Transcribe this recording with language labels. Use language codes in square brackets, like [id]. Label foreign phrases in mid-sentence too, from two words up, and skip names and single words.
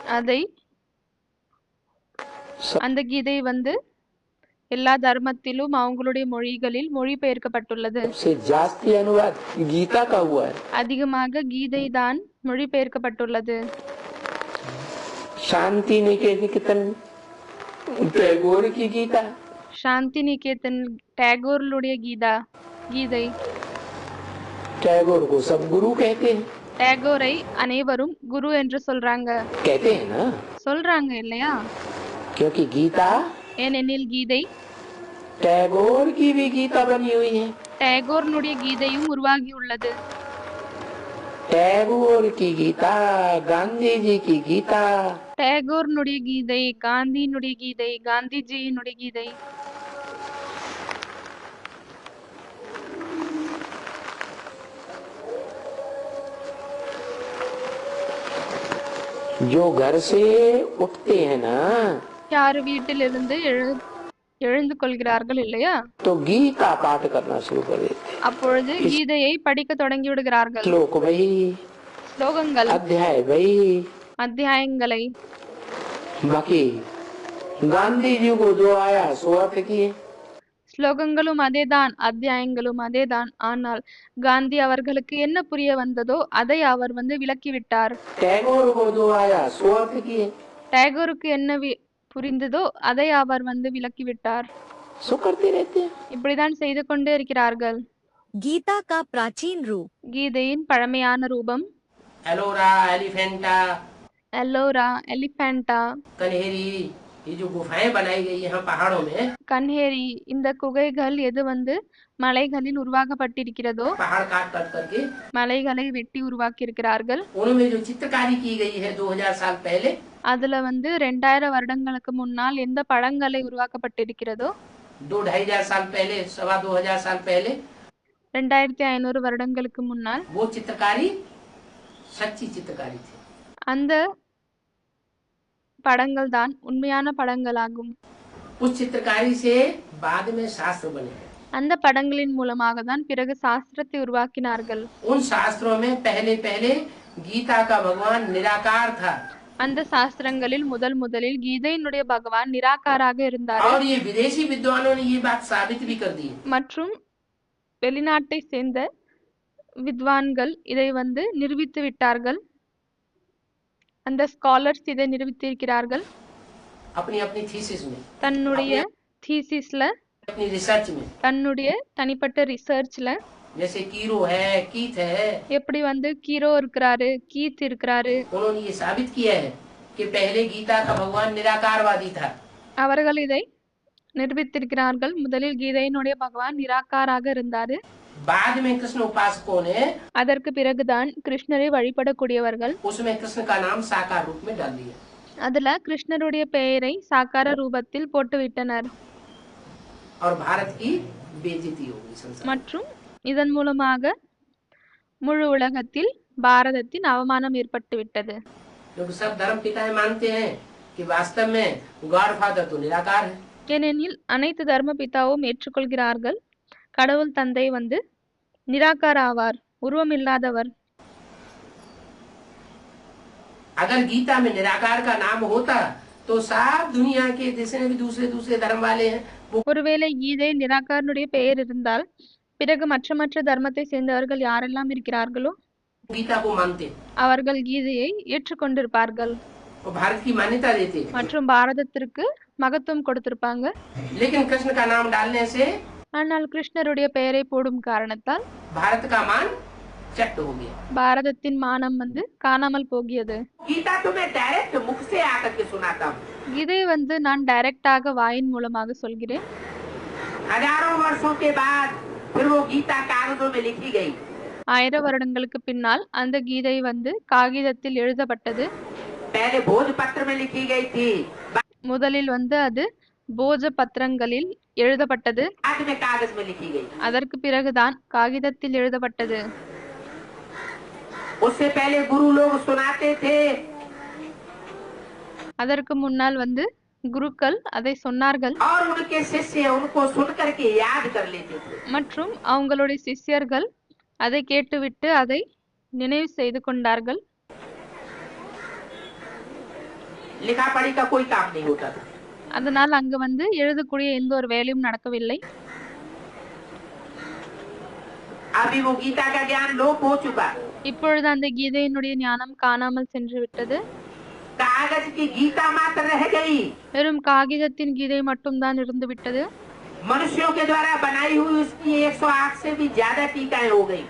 [ta] அதை அந்த கீதை வந்து எல்லா தர்மத்திலும் அவங்களுடைய மொழிகளில் மொழிபெயர்க்கப்பட்டுள்ளது. [hi] सबसे जास्ती अनुवाद गीता का हुआ है। [ta] அதிகமாக கீதை தான் மொழிபெயர்க்கப்பட்டுள்ளது. [hi] शांति निकेतन टैगोर की गीता, [ta] சாந்தி நிகேதன் டேகோர்களுடைய கீதை. [hi] टैगोर को सब गुरु कहते हैं, [ta] டேகோரை அனைவரும் குரு என்று [hi] कहते हैं ना, [ta] சொல்றாங்க இல்லையா? [hi] क्योंकि गीता [ta] ஏனெனில் கீதை [hi] टैगोर की भी गीता बनी हुई है। [ta] டேகோர்னுடைய கீதையும் உருவாகி உள்ளது. [hi] टैगोर की गीता, गांधी जी की गीता, [ta] டேகோர்னுடைய கீதை, காந்தியினுடைய கீதை, காந்திஜியினுடைய கீதை. [hi] जो घर से उठते हैं ना [ta] யார் வீட்டிலிருந்து எழுந்து கொள்கிறார்கள் இல்லையா? [hi] तो गीता पाठ करना शुरू कर देते, [ta] அப்பொழுது கீதையை படிக்க தொடங்கி விடுகிறார்கள். [hi] श्लोक वही, [ta] ஸ்லோகங்கள், [hi] अध्याय वही। [ta] அத்தியாயங்களை. [hi] बाकी गांधी जी को जो आया सो अर्थ किए। [ta] ஸ்லோகங்களும் அதேதான், அத்தியாயங்களும் அதேதான். ஆனால் காந்தி அவர்களுக்கு என்ன புரிய வந்ததோ அதை அவர் வந்து விளக்கிவிட்டார். [hi] टैगोर को जो आया सो अर्थ किए। [ta] டேகோருக்கு என்ன புரிந்ததோ அதை அவர் வந்து விளக்கிவிட்டார். [hi] सो करते रहते हैं। [ta] இப்படிதான் செய்து கொண்டே இருக்கிறார்கள். [hi] गीता का प्राचीन रूप [ta] கீதையின் பழமையான ரூபம் [hi] एलोरा, एलिफेंटा, [ta] எல்லோரா, எலிபென்டா, [hi] कन्हेरी, ये जो गुफाएं बनाई गई यहाँ पहाड़ों में, [ta] கன்ஹேரி. இந்த குகைகள் எது வந்து மலைகளில் உருவாக்கப்பட்டிருக்கிறதோ, [hi] पहाड़ काट काट करके [ta] மலைகளை வெட்டி உருவாக்கி இருக்கிறார்கள். [hi] उनमें जो चित्रकारी की गई है 2000 साल पहले, [ta] அதுல வந்து 2000 வருடங்களுக்கு முன்னால் எந்த படங்களை உருவாக்கப்பட்டிருக்கிறதோ, [hi] 2-2500 साल पहले, 2,2500 साल पहले, [ta] 2500 வருடங்களுக்கு முன்னால் [hi] वो चित्रकारी सच्ची चित्रकारी थी। [ta] அந்த படங்கள் தான் உண்மையான படங்களாகும். [hi] उस चित्रकारी से बाद में शास्त्र बने। [ta] அந்த படங்களின் மூலமாக தான் பிறகு சாஸ்திரத்தை உருவாக்கினார்கள். [hi] उन शास्त्रों में पहले पहले गीता का भगवान निराकार था [ta] அந்த சாஸ்திரங்களில் முதலில் கீதையினுடைய பகவான் நிராகாராக இருந்தார். [hi] और ये विदेशी विद्वानों ने ये बात साबित भी कर दी। [ta] மற்றும் வெளிநாட்டை சேர்ந்த வித்வான்கள் இதை நிரூபித்து விட்டார்கள். அந்த ஸ்காலர்ஸ் இதை நிரூபித்திருக்கிறார்கள். [hi] अपनी अपनी थीसिस में, [ta] தன்னுடைய தீசிஸ்ல, [hi] अपनी रिसर्च में, [ta] தன்னுடைய தனிப்பட்ட ரிசர்ச்ல, [hi] जैसे कीरो है, कीथ है, [ta] எப்படி கீரோ இருக்கிறாரு, கீத் இருக்கிறாரு, [hi] उन्होंने ये साबित किया है कि पहले गीता का भगवान निराकारवादी था। [ta] அவர்கள் இதை நிரூபித்திருக்கிறார்கள். முதலில் கீதையினுடைய பகவான் நிராகாராக இருந்தாரு. [hi] बाद में कृष्ण उपासकों ने [ta] அதற்கு பிறகுதான் கிருஷ்ணரை வழிபடக்கூடியவர்கள் [hi] उसमें कृष्ण का नाम साकार रूप में डाल दिया [ta] அதுல கிருஷ்ணருடைய பெயரை சாக்கார ரூபத்தில் போட்டுவிட்டனர். [hi] और भारत की बेइज्जती हो गई संसार। [ta] மற்றும் இதன் மூலமாக முழு உலகத்தில் பாரதத்தின் அவமானம் ஏற்பட்டு விட்டது. [hi] क्योंकि सब धर्म पिताएं मानते हैं कि वास्तव में [en] God father [hi] तो निराकार है। [ta] ஏனெனில் அனைத்து தர்ம பிதாவும் ஏற்றுக்கொள்கிறார்கள், கடவுள் தந்தை நிராகார ஆவார், உருவமில்லாதவர். [hi] अगर गीता में निराकार का नाम होता तो सब दुनिया के जितने भी दूसरे धर्म वाले हैं वो [ta] ஒருவேளை கீதை நிராகாரனுடைய பெயர் இருந்தால் பிறகு மற்ற தர்மத்தை சேர்ந்தவர்கள் யாரெல்லாம் இருக்கிறார்களோ [hi] गीता को मानते [ta] அவர்கள் கீதையை ஏற்றுக்கொண்டிருப்பார்கள் [hi] और भारत की मान्यता देते। [ta] மற்றும் பாரதத்திற்கு மகத்துவம் கொடுத்திருப்பாங்க. [hi] लेकिन कृष्ण का नाम डालने से [ta] ஆனால் கிருஷ்ணருடைய பெயரை போடும் காரணத்தால் [hi] भारत का मान चट हो गया। [ta] பாரதத்தின் மானம் காணாமல் போகியது. [hi] गीता तो मैं डायरेक्ट मुख से आकर के सुनाता हूँ। [ta] இதை நான் டைரக்டாக வாயின் மூலமாக சொல்கிறேன். [hi] हजारों वर्षों के बाद फिर वो गीता कागजों में लिखी गई। [ta] 1000 வருடங்களுக்கு பின்னால் அந்த கீதை காகிதத்தில் எழுதப்பட்டது. [hi] पहले भोजपत्र में लिखी गई थी, [ta] முதலில் அது போஜ பத்திரங்களில் எழுதப்பட்டது. [hi] बाद में कागज में लिखी गई। [ta] அதற்கு பிறகுதான் காகிதத்தில் எழுதப்பட்டது. [hi] उससे पहले गुरु लोग सुनाते थे, [ta] அதற்கு முன்னால் குருக்கள் அதை சொன்னார்கள் [hi] और उनके शिष्य उनको सुन करके याद कर लेते थे। [ta] மற்றும் அவங்களுடைய சிஷ்யர்கள் அதை கேட்டுவிட்டு அதை நினைவு செய்து கொண்டார்கள். [hi] लिखा पढ़ी का कोई काम नहीं होता था। [ta] அதனால் அங்கு எழுதக்கூடிய எந்த ஒரு வேலையும் நடக்கவில்லை. [hi] अभी वो गीता का ज्ञान लोप हो चुका। [ta] இப்பொழுது அந்த கீதையினுடைய ஞானம் காணாமல் சென்று விட்டது. [hi] कागज की गीता मात्र रह गई। [ta] வெறும் காகிதத்தின் கீதை மட்டும்தான் இருந்து விட்டது. [hi] मनुष्यों के द्वारा बनाई हुई उसकी 108 से भी ज्यादा टीकाएं हो गई।